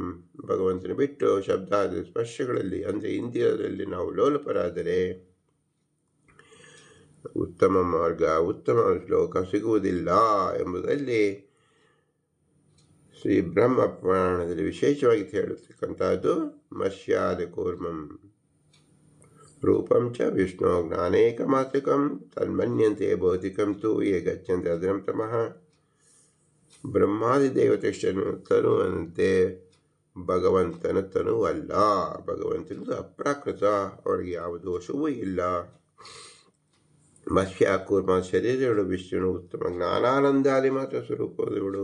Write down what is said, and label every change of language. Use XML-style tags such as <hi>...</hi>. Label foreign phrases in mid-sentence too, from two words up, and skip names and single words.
<kn>ಭಗವಂತನ ಬಿಟ್ಟು ಶಬ್ದಾದಿ ಸ್ಪರ್ಶಗಳಲ್ಲಿ ಅಂದರೆ ಇಂದ್ರಿಯದಲ್ಲಿ ನಾವು ಲೋಲಪರಾದರೆ ಉತ್ತಮ ಮಾರ್ಗ, ಉತ್ತಮ ಶ್ಲೋಕ ಸಿಗುವುದಿಲ್ಲ ಎಂಬುದರಲ್ಲಿ ಶ್ರೀ ಬ್ರಹ್ಮ ಪುರಾಣದಲ್ಲಿ ವಿಶೇಷವಾಗಿ ಹೇಳತಕ್ಕಂಥದ್ದು</kn> <sa>ಮಶ್ಯಾದ ಕೂರ್ಮಂ ರೂಪಂ ಚ ವಿಷ್ಣು ಜ್ಞಾನೇಕಮಾತ್ರಿಕಂ ತನ್ಮನ್ಯಂತೆ ಭೌತಿಕಂ ತು ಯೇ ಗಚ್ಚಂತೆ ಅದ್ರಂ ತಮಃ.</sa> <kn>ಬ್ರಹ್ಮಾದಿ ದೇವತೆಯನ್ನು ತನುವಂತೆ ಭಗವಂತನ ತನುವಲ್ಲ. ಭಗವಂತನದು ಅಪ್ರಾಕೃತ, ಅವರಿಗೆ ಯಾವ ದೋಷವೂ ಇಲ್ಲ. ಮತ್ಸ್ಯ ಕೂರ್ಮ ಶರೀರಗಳು ವಿಷ್ಣು ಉತ್ತಮ ಜ್ಞಾನಾನಂದಾದಿ ಮಾತ್ರ ಸ್ವರೂಪದಗಳು.</kn>